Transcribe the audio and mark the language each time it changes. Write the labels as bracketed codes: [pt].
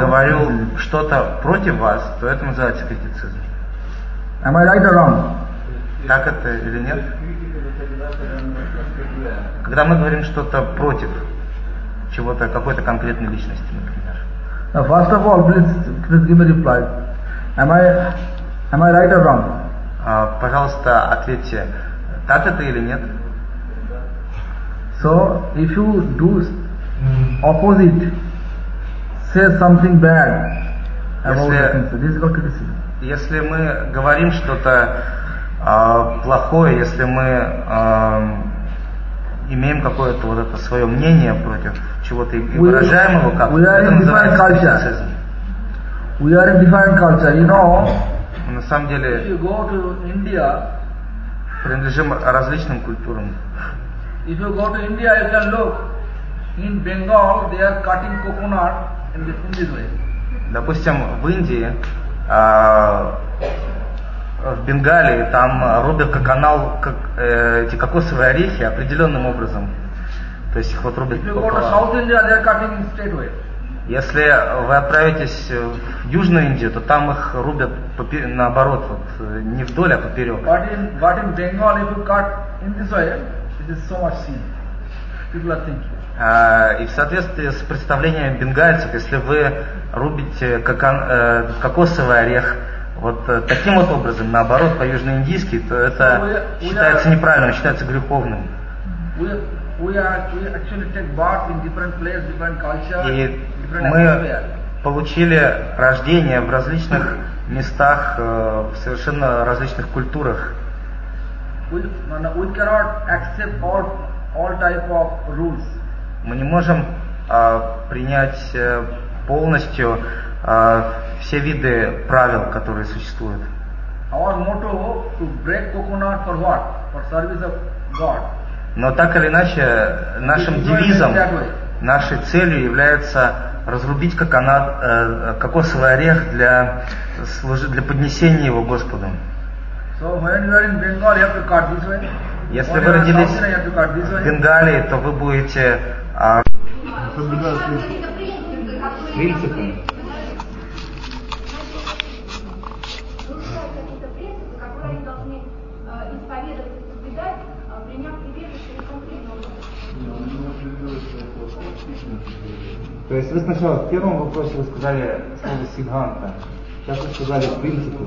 [ru] говорю criticism. Что-то против вас, то это называется критицизм. [en] Am I right or wrong? [ru] Так это или нет? Когда мы говорим что-то против чего-то, какой-то конкретной личности, например. [en] Now, first of all, please give me a reply. Am I right or wrong? [ru] Пожалуйста, ответьте. Так это или нет? [en] So, if you do opposite, say something bad about the thing, this is called criticism. [ru] Если мы говорим что-то плохое, если мы имеем какое-то вот это свое мнение против чего-то и выражаем его как-то, это называется [en] criticism. We are in different culture, you know. [ru] На самом деле, [en] if you go to India, [ru] принадлежим различным культурам. [en] If you go to India, you can look. In Bengal, they are cutting coconut in this way. [ru] Допустим, в Индии, в Бенгалии, там рубят коканал, эти кокосовые орехи определенным образом. То есть их вот рубят. [en] If you go to South India, they are cutting straight away. [ru] Если вы отправитесь в Южную Индию, то там их рубят наоборот, вот, не вдоль, а поперек. [en] But in Bengal, if you cut in this way, it is so much sin. People are thinking. [ru] И в соответствии с представлением бенгальцев, если вы рубите кокосовый орех вот таким вот образом, наоборот, по-южноиндийски, то это считается неправильным, считается греховным. [en] We actually take birth in different places, different culture. [ru] Мы получили рождение в различных местах, в совершенно различных культурах. [en] We cannot accept all type of rules. [ru] Мы не можем принять полностью все виды правил, которые существуют. [en] Our motto to break coconut for what? For service of God. [ru] Но так или иначе, нашим девизом нашей целью является разрубить коконат, кокосовый орех для, для поднесения его Господу. [en] So when you are in Bengal, you have to cut this way. [ru] Если вы родились в Бенгалии, то вы будете То есть вы сначала в первом вопросе вы сказали слово сиганта, сейчас вы сказали принципы.